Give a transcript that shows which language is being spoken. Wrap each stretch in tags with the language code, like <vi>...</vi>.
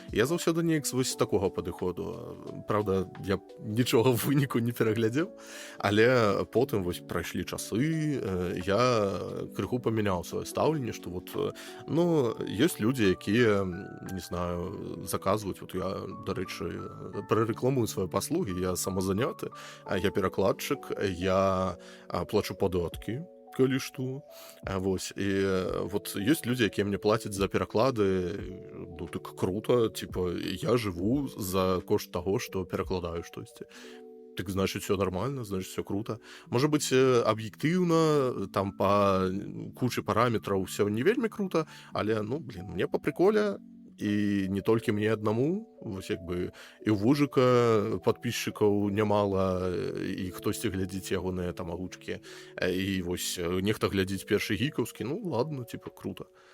<be>Я заўсёды неяк вось з такога падыходу. Праўда, я нічога ў выніку не пераглядзеў, але потым вось прайшлі часы, я крыху памяняў сваё стаўленне, што вот, ну, ёсць людзі, якія, не знаю, заказваюць, вот я, дарэчы, прарэкламую свае паслугі, я самазаняты, я перакладчык, я плачу падаткі, калі што. Вось, і вот ёсць людзі, якія мне плацяць за пераклады, ну, так круто, типа, я жыву за кошт таго, што перакладаю штосьці.</be> <ru>Так, значит, все нормально, значит, все круто. Может быть, объективно, там по куче параметров все не</ru> <be>вельмі круто, але, ну, блин,</be> <ru>мне по приколе,</ru> <be>і не толькі мне аднаму, вось як бы і ў вужыка подписчикаў нямала, і хтосьці глядзіць ягоныя там агучкі, і вось нехта глядзіць першы гікаўскі,</be> <ru>ну ладно, типа круто.</ru>